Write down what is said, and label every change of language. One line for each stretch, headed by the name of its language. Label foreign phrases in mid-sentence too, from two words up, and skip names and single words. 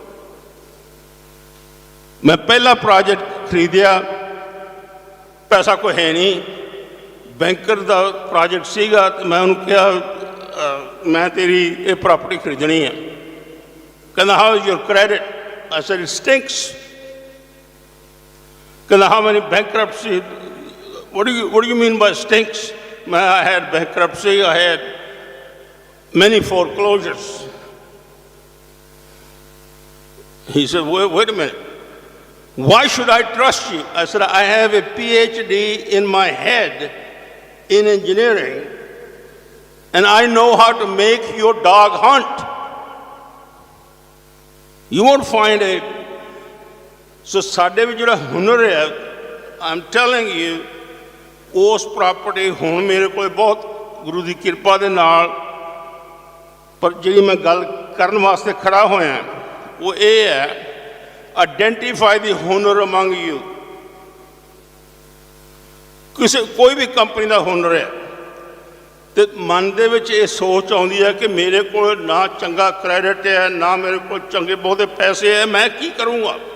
Punjabi: ਮੈਂ ਪਹਿਲਾ ਪ੍ਰੋਜੈਕਟ ਖਰੀਦਿਆ, ਪੈਸਾ ਕੋਈ ਹੈ ਨਹੀਂ, ਬੈਂਕਰ ਦਾ ਪ੍ਰੋਜੈਕਟ ਸੀਗਾ। ਅਤੇ ਮੈਂ ਉਹਨੂੰ ਕਿਹਾ ਮੈਂ ਤੇਰੀ ਇਹ ਪ੍ਰਾਪਰਟੀ ਖਰੀਦਣੀ ਹੈ।
English: ਕਹਿੰਦਾ How is your credit? I said it stinks. ਕਹਿੰਦਾ How many bankruptcy? what do you mean by stinks? I had bankruptcy, I had many foreclosures. He said, wait a minute. Why should I trust you? I said, I have a PhD in my head in engineering, and I know how to make your dog hunt. You won't find it. So
Punjabi: ਸਾਡੇ ਵਿੱਚ ਜਿਹੜਾ ਹੁਨਰ ਹੈ,
English: I'm telling you,
Punjabi: ਉਸ ਪ੍ਰਾਪਰਟੀ ਹੁਣ ਮੇਰੇ ਕੋਲ ਬਹੁਤ ਗੁਰੂ ਦੀ ਕਿਰਪਾ ਦੇ ਨਾਲ, ਪਰ ਜਿਹੜੀ ਮੈਂ ਗੱਲ ਕਰਨ ਵਾਸਤੇ ਖੜਾ ਹੋਇਆ ਉਹ ਇਹ ਹੈ, ਆਈਡੈਂਟੀਫਾਈ ਦੀ ਹੁਨਰ
English: among you.
Punjabi: ਕੋਈ ਵੀ ਕੰਪਨੀ ਦਾ ਹੁਨਰ ਹੈ ਅਤੇ ਮਨ ਦੇ ਵਿੱਚ ਇਹ ਸੋਚ ਆਉਂਦੀ ਹੈ ਕਿ ਮੇਰੇ ਕੋਲ ਨਾ ਚੰਗਾ ਕ੍ਰੈਡਿਟ ਹੈ, ਨਾ ਮੇਰੇ ਕੋਲ ਚੰਗੇ ਬਹੁਤੇ ਪੈਸੇ ਹੈ, ਮੈਂ ਕੀ ਕਰੂੰਗਾ।